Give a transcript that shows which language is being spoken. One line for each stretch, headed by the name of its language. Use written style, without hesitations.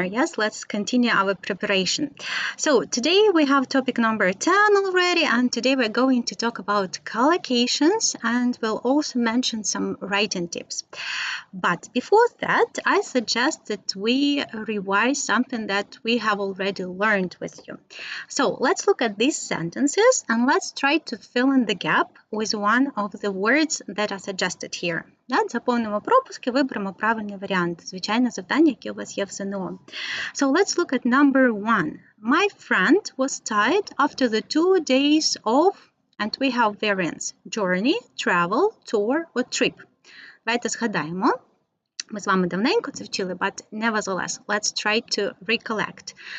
English: Yes, let's continue our preparation. So today we have topic number 10 already, and today we're going to talk about collocations, and we'll also mention some writing tips. But before that, I suggest that we revise something that we have already learned with you. So let's look at these sentences and let's try to fill in the gap with one of the words that are suggested here.
Ukrainian: Заповнимо пропуски, виберемо правильний варіант. Звичайне завдання, яке у вас є в ЗНО.
English: So let's look at number 1. My friend was tired after the 2 days of, and we have variants: journey, travel, tour or trip.
Ukrainian: Давайте згадаємо. Ми з вами давненько це вчили,
English: but nevertheless, let's try to recollect.